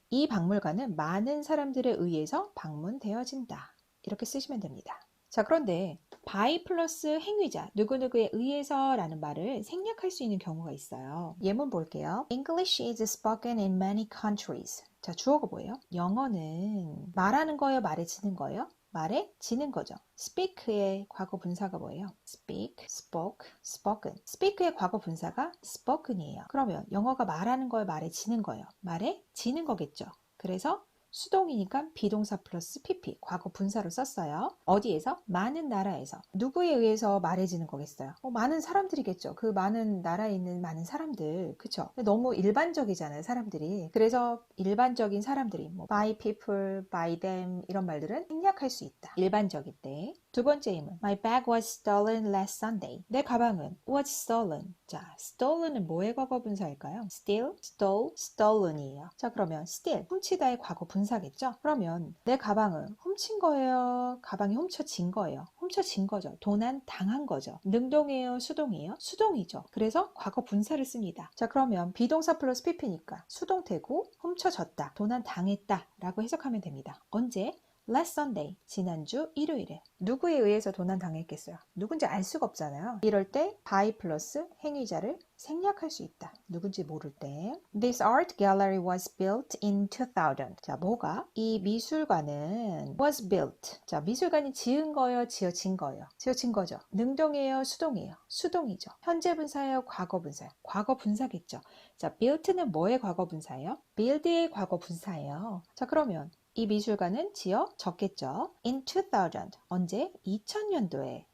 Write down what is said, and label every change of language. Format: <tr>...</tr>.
<ko>이 박물관은 많은 사람들에 의해서 방문되어진다. 이렇게 쓰시면 됩니다. 자, 그런데 by 플러스 행위자, 누구누구에 의해서 라는 말을 생략할 수 있는 경우가 있어요. 예문 볼게요.</ko> <en>English is spoken in many countries.</en> <ko>자, 주어가 뭐예요? 영어는 말하는 거예요? 말해지는 거예요? 말해지는 거죠. speak의 과거 분사가 뭐예요?</ko> <en>speak, spoke, spoken.</en> <ko>speak의 과거 분사가 spoken이에요. 그러면 영어가 말하는 거예요? 말해지는 거예요? 말해지는 거겠죠. 그래서 수동이니까 비동사 플러스 pp, 과거 분사로 썼어요. 어디에서? 많은 나라에서. 누구에 의해서 말해지는 거겠어요? 많은 사람들이겠죠. 그 많은 나라에 있는 많은 사람들. 그쵸? 너무 일반적이잖아요, 사람들이. 그래서 일반적인 사람들이</ko> <en>by people, by them</en> <ko>이런 말들은 생략할 수 있다. 일반적일 때. 두 번째 예문.</ko> <en>My bag was stolen last Sunday.</en> <ko>내 가방은</ko> <en>was stolen.</en> <ko>자, stolen은 뭐의 과거 분사일까요?</ko> <en>steal, stole, stolen</en> <ko>이에요. 자, 그러면 steal, 훔치다의 과거 분사겠죠? 그러면 내 가방은 훔친 거예요? 가방이 훔쳐진 거예요? 훔쳐진 거죠. 도난 당한 거죠. 능동이에요? 수동이에요? 수동이죠. 그래서 과거 분사를 씁니다. 자, 그러면 비동사 플러스 pp니까 수동태고 훔쳐졌다, 도난 당했다 라고 해석하면 됩니다. 언제?</ko> <en>Last Sunday,</en> <ko>지난주 일요일에. 누구에 의해서 도난 당했겠어요? 누군지 알 수가 없잖아요. 이럴 때 by 플러스 행위자를 생략할 수 있다. 누군지 모를 때.</ko> <en>This art gallery was built in 2000.</en> <ko>자, 뭐가? 이 미술관은</ko> <en>was built.</en> <ko>자, 미술관이 지은 거예요? 지어진 거예요? 지어진 거죠. 능동이에요? 수동이에요? 수동이죠. 현재 분사예요? 과거 분사예요? 과거 분사겠죠. 자, built는 뭐의 과거 분사예요? build의 과거 분사예요. 자, 그러면 이 미술관은 지어졌겠죠.</ko> <en>In 2000.</en> <ko>언제? 2000년도에.</ko>